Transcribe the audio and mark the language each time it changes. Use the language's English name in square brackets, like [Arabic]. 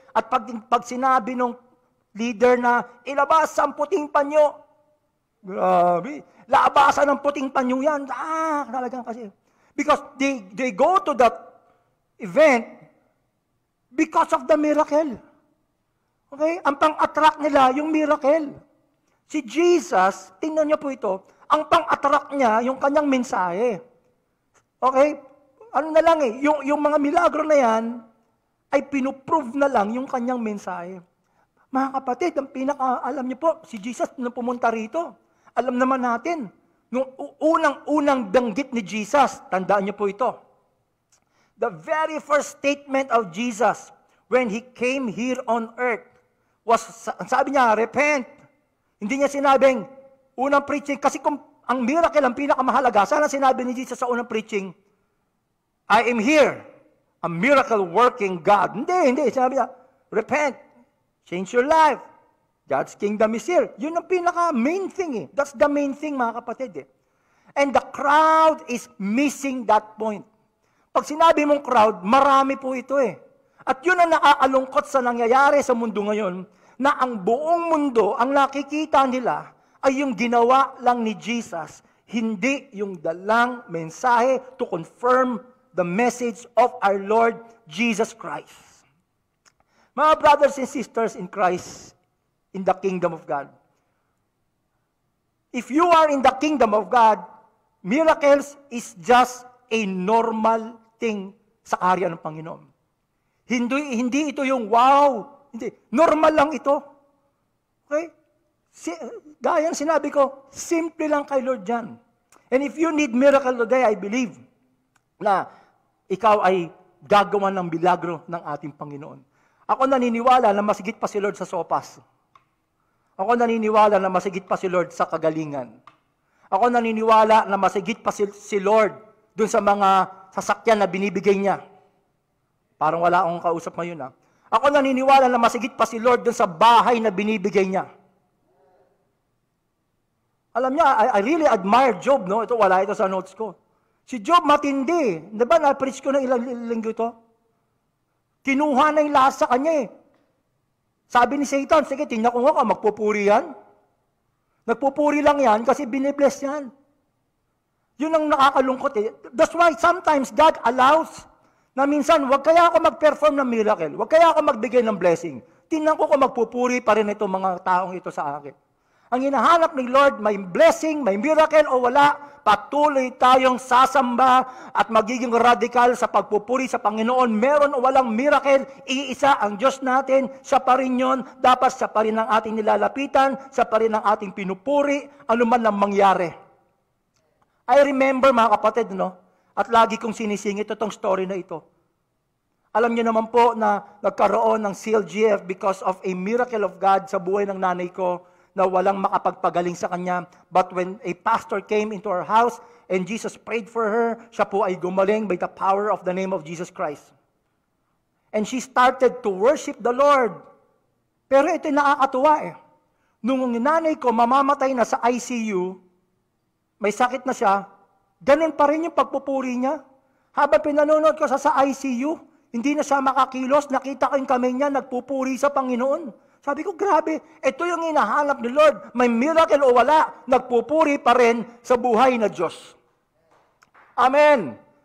[Filipino] At pag sinabi nung leader na, ilabas ang puting panyo, Grabe. Labasan ng puting panyo yan. Talagang kasi. [English] Because they go to that event because of the miracle. [Filipino] Okay? Ang pang-attract nila, yung miracle. Si Jesus, tingnan niyo po ito, ang pang-attract niya, yung kanyang mensahe. Okay? Ano na lang yung mga milagro na yan, ay pinuprove na lang yung kanyang mensahe. Mga kapatid, ang alam niyo po, si Jesus nung pumunta rito, alam naman natin, nung unang banggit ni Jesus, tandaan niyo po ito, [English] the very first statement of Jesus when He came here on earth was, [Filipino] sabi niya, repent. Hindi niya sinabing, unang preaching, kasi kung ang miracle ang pinakamahalaga, sana sinabi ni Jesus sa unang preaching, [English] I am here, a miracle-working God. [Filipino] Hindi. Sinabi niya, [English] repent, change your life. God's kingdom is here. [Filipino] Yun ang pinaka-main thing. [English] That's the main thing, mga kapatid. And the crowd is missing that point. [Filipino] Pag sinabi mong crowd, marami po ito . At yun ang nakaalungkot sa nangyayari sa mundo ngayon, na ang buong mundo, ang nakikita nila, ay yung ginawa lang ni Jesus, hindi yung dalang mensahe [English] to confirm the message of our Lord Jesus Christ. Mga brothers and sisters in Christ, in the kingdom of God. If you are in the kingdom of God, miracles is just a normal thing [Filipino] sa karya ng Panginoon. Hindi ito yung wow. Hindi. Normal lang ito. Okay? Gaya ng sinabi ko, simple lang kay Lord yan. [English] And if you need miracle today, I believe [Filipino] na ikaw ay gagawa ng milagro ng ating Panginoon. Ako naniniwala na masigit pa si Lord sa sopas. Ako naniniwala na masigit pa si Lord sa kagalingan. Ako naniniwala na masigit pa si Lord dun sa mga sasakyan na binibigay niya. Parang wala akong kausap ngayon . Ako naniniwala na masigit pa si Lord dun sa bahay na binibigay niya. Alam niya, [English] I really admire Job, no? [Filipino] Ito, wala ito sa notes ko. Si Job matindi. Di ba, na-preach ko ng ilang linggo ito? Kinuha na yung lahat sa kanya . Sabi ni Satan, sige, tingnan ko nga, magpupuri yan. Nagpupuri lang yan kasi binibless yan. Yun ang nakakalungkot . [English] That's why sometimes God allows [Filipino] na minsan, wag kaya ako mag-perform ng miracle, wag kaya ako magbigay ng blessing. Tingnan ko kung magpupuri pa rin itong mga taong ito sa akin. Ang hinahanap ni Lord, may blessing, may miracle o wala, patuloy tayong sasamba at magiging radikal sa pagpupuri sa Panginoon. Meron o walang miracle, iisa ang Diyos natin, siya pa rin yun, dapat siya pa rin ang ating nilalapitan, siya pa rin ang ating pinupuri, anuman ang mangyari. [English] I remember [Filipino] mga kapatid, no? At lagi kong sinisingit itong story na ito. Alam niyo naman po na nagkaroon ng CLGF [English] because of a miracle of God [Filipino] sa buhay ng nanay ko, na walang makapagpagaling sa kanya. [English] But when a pastor came into our house and Jesus prayed for her, [Filipino] siya po ay gumaling [English] by the power of the name of Jesus Christ. And she started to worship the Lord. [Filipino] Pero ito nakakatuwa . Nung nanay ko mamamatay na sa ICU, may sakit na siya, ganun pa rin yung pagpupuri niya. Habang pinanonood ko sa ICU, hindi na siya makakilos, nakita ko yung kamay niya, nagpupuri sa Panginoon. Sabi ko, grabe, ito yung hinahanap ni Lord. May miracle o wala, nagpupuri pa rin sa buhay na Diyos. Amen.